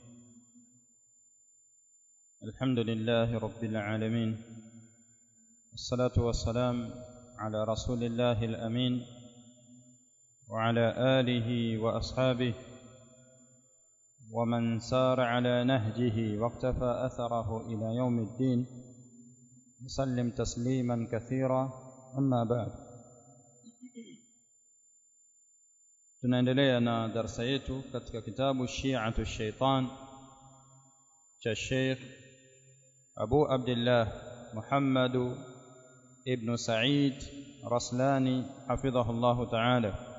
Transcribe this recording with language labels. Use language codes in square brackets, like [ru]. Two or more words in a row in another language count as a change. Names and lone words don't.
[ar] الحمد لله رب العالمين، والصلاة والسلام على رسول الله الأمين وعلى آله وأصحابه ومن سار على نهجه واقتفى أثره إلى يوم الدين، وسلم تسليما كثيرا. أما بعد، [sw] tunaendelea na darasa yetu katika kitabu Shi'atu Shaitan cha Sheikh Abu Abdullah Muhammad ibn Sa'id Raslani [ar] حفظه الله تعالى.